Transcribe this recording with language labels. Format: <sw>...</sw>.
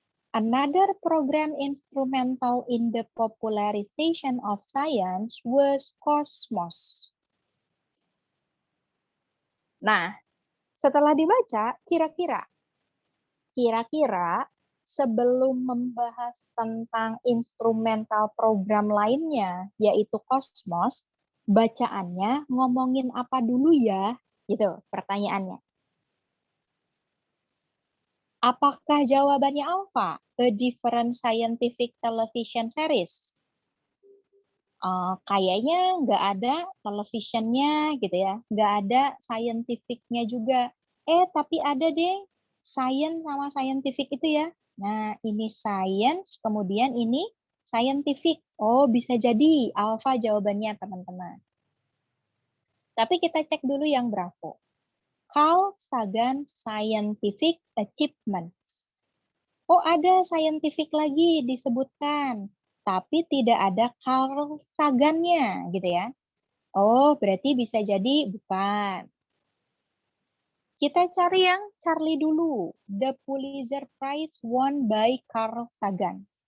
<en>Another program instrumental in the popularization of science was Cosmos.</en> <id>Nah, setelah dibaca, kira-kira sebelum membahas tentang instrumental program lainnya, yaitu Cosmos, bacaannya ngomongin apa dulu ya? Gitu pertanyaannya. Apakah jawabannya alpha?</id> <en>A different scientific television series?</en> <id>Kayaknya nggak ada televisionnya gitu ya. Nggak ada scientific-nya juga. Tapi ada deh science sama scientific itu ya. Nah, ini science, kemudian ini scientific. Oh, bisa jadi alpha jawabannya, teman-teman. Tapi kita cek dulu yang Bravo.</id> <en>Carl Sagan Scientific Achievements.</en> <id>Oh, ada scientific lagi disebutkan, tapi tidak ada Carl Sagan-nya, gitu ya. Oh, berarti bisa jadi bukan. Kita cari yang Charlie dulu.</id> <en>The Pulitzer Prize won by Carl Sagan.</en>